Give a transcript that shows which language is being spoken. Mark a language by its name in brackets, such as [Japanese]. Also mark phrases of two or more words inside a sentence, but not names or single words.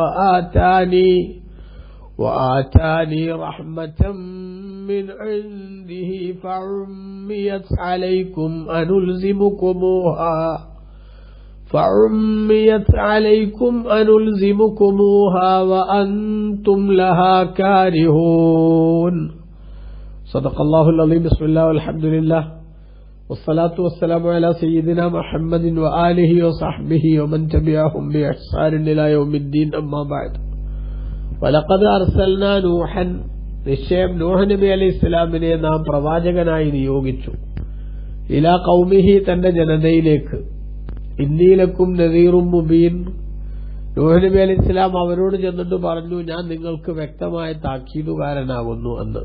[Arabic] وآتاني رحمة من عنده فعميت عليكم أنلزمكموها وأنتم لها كارهون. صدق الله العظيم. بسم الله والحمد لله والصلاة والسلام على سيدنا محمد وآله وصحبه ومن تبعهم بإحسان إلى يوم الدين. أما بعد. ولقد أرسلنا نوحا. [Malayalam] നിശ്ചയം നൂഹ് നബി അലൈഹി ഇസ്ലാമിനെ നാം പ്രവാചകനായി നിയോഗിച്ചു. [Arabic] إلى قومه, [Malayalam] തന്റെ ജനതയിലേക്ക്. [Arabic] إني لكم نذير مبين. [Malayalam] നൂഹ് നബി [Arabic] عليه السلام [Malayalam] അവരോട് ചെന്നിട്ട് പറഞ്ഞു, ഞാൻ നിങ്ങൾക്ക് വ്യക്തമായ താക്കീതുകാരനാകുന്നു എന്ന്.